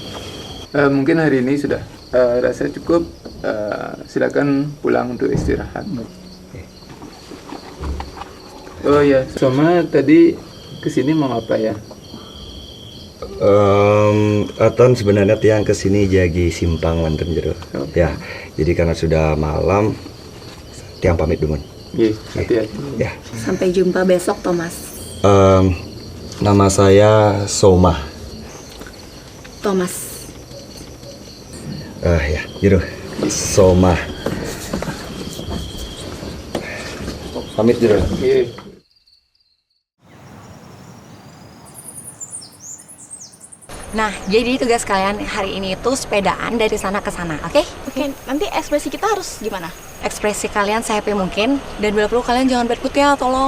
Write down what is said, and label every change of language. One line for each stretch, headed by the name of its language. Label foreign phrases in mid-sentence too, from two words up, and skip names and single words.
Indonesian: Mungkin hari ini sudah rasa cukup. Silakan pulang untuk istirahat. Oh ya, Soma tadi kesini mau apa ya?
Balinese: Aton sebenarnya tiang kesini jagi simpang wonten jero.
Indonesian: Oke. Ya, jadi karena sudah malam, tiang pamit dulu. Iya, hati-hati. Ya. Sampai jumpa besok, Thomas. Nama saya Soma. Thomas. Ya, jero. Soma.
Balinese: Pamit jero.
Indonesian: Iya. Nah, jadi tugas kalian hari ini itu sepedaan dari sana ke sana, oke? Oke, nanti ekspresi kita harus gimana? Ekspresi kalian sehappy mungkin, dan bila perlu kalian jangan
English: bad mood
Indonesian: ya, tolong.